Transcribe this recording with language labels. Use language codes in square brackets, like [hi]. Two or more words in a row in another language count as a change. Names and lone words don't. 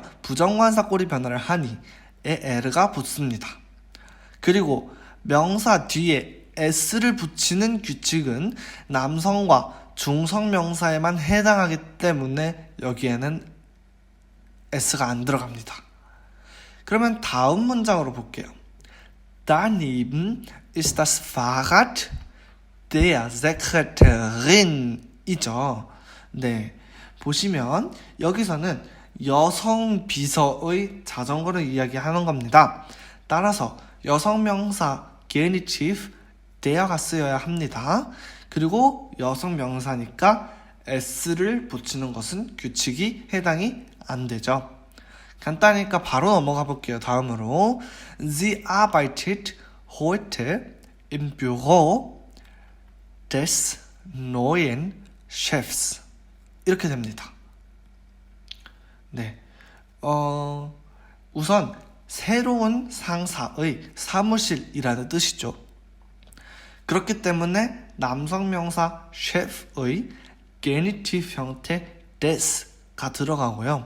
[ko] 부정관사 꼬리 변화를 하니에 에르가 붙습니다. 그리고 명사 뒤에 s를 붙이는 규칙은 남성과 중성 명사에만 해당하기 때문에 여기에는 s가 안 들어갑니다. 그러면 다음 문장으로 볼게요. [de] Daneben ist das Fahrrad der Sekretärin 이죠. [ko] 네, 보시면 여기서는 여성 비서의 자전거를 이야기하는 겁니다. 따라서 여성 명사 게니티브 der가 쓰여야 합니다. 그리고 여성 명사니까 s를 붙이는 것은 규칙이 해당이 안 되죠. 간단하니까 바로 넘어가 볼게요. [de] 다음으로 Sie arbeitet heute im Büro des neuen Chefs [ko] 이렇게 됩니다. 네, 우선 새로운 상사의 사무실이라는 뜻이죠. 그렇기 때문에 남성 명사 셰프의 게니티브 형태 des가 들어가고요.